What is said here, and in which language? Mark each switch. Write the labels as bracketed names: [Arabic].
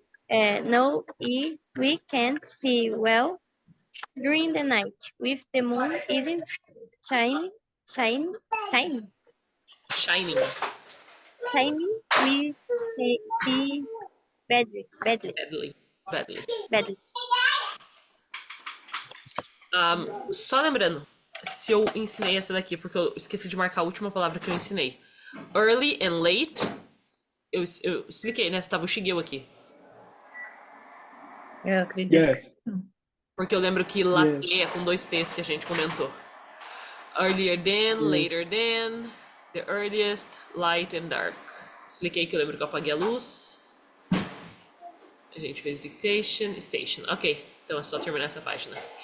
[English] No, we can't see well during the night. If the moon isn't shining, shine, shine, Shining. shining, we see badly, badly, Badly. Badly. badly. [Portuguese] Só lembrando, se eu ensinei essa daqui, porque eu esqueci de marcar a última palavra que eu ensinei. [English] Early and late, [Portuguese] eu expliquei, né? Tava o Shigeu aqui. Eu acredito. [English] Yes. [Portuguese] Porque eu lembro que latte é com 2 T's que a gente comentou. [English] Earlier than, later than, the earliest, light and dark. [Portuguese] Expliquei que eu lembro que eu apaguei a luz. A gente fez dictation, station. Ok, então é só terminar essa página.